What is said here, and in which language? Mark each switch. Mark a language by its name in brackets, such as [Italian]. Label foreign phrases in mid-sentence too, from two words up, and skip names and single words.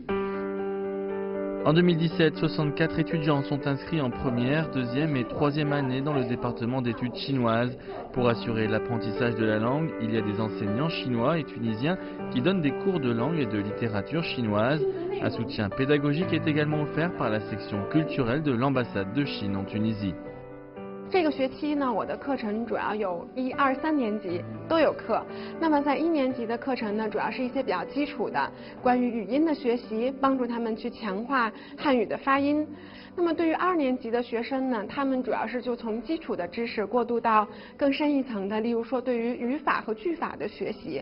[French] En 2017, 64 étudiants sont inscrits en première, deuxième et troisième année dans le département d'études chinoises. Pour assurer l'apprentissage de la langue, il y a des enseignants chinois et tunisiens qui donnent des cours de langue et de littérature chinoise. Un soutien pédagogique est également offert par la section culturelle de l'ambassade de Chine en Tunisie. [Chinese] 这个学期呢，我的课程主要有1、2、3年级都有课。那么在1年级的课程呢，主要是一些比较基础的关于语音的学习，帮助他们去强化汉语的发音。那么对于2年级的学生呢，他们主要是就从基础的知识过渡到更深一层的，例如说对于语法和句法的学习。